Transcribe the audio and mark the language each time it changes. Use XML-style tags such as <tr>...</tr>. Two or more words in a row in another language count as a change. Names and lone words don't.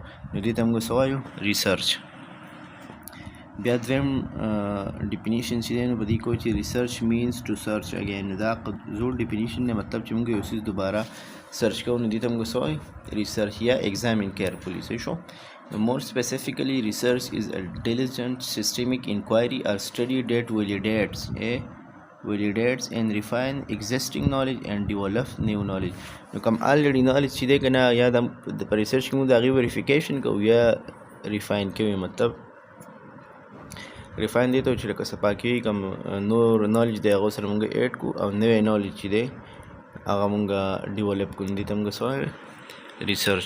<ps>نو دې ته موږ څه وایو؟ ریسرچ. بیا دویم ډیفینیشن چې دی نو په دې کوو چې</ps> <en>research means to search again.</en> <ps>دا زوړ ډیفینیشن دی، مطلب چې موږ یو څیز دوباره سرچ کوو، نو دې ته موږ څه وایو؟</ps> <en>ریسرچ یا examine carefully.</en> <ps>صحیح شو.</ps> <en>More specifically, research is a diligent systemic inquiry or study that validates and refine existing knowledge and develop new knowledge.</en> <ps>نو کوم</ps> <en>already knowledge</en> <ps>چې دی که نه، یا د په ریسرچ کې موږ د هغې وریفیکیشن کوو یا ریفاین کوو. مطلب ریفاین دی ته چې لکه صفا کوي، کوم نور نالج دی هغه سره موږ ایډ کړو، او نوی نالج چې دی هغه موږ ډیولپ کړو. دې ته موږ څه وایو؟ ریسرچ.</ps>